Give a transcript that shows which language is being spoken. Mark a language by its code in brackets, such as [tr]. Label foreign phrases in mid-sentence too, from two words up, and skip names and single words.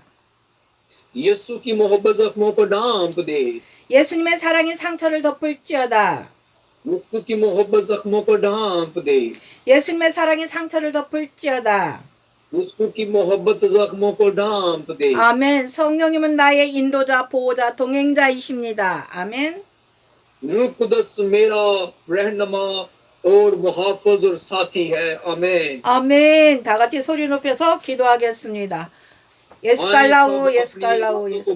[ur] یسوع کی محبت زخموں کو ڈھانپ دے [ko] 예수님의 사랑이 상처를 덮을지어다. [ur] یسوع کی محبت زخموں کو ڈھانپ دے [ko] 예수님의 사랑이 상처를 덮을지어다. [ur] یسوع کی محبت زخموں کو ڈھانپ دے [ko] 아멘. 성령님은 나의 인도자, 보호자, 동행자이십니다. 아멘. [ur] روح القدس میرا رہنما اور محافظ اور ساتھی ہے آمین [ko] 아멘. 다 같이 소리 높여서 기도하겠습니다. 예수 깔라우, 예수 깔라우, 예수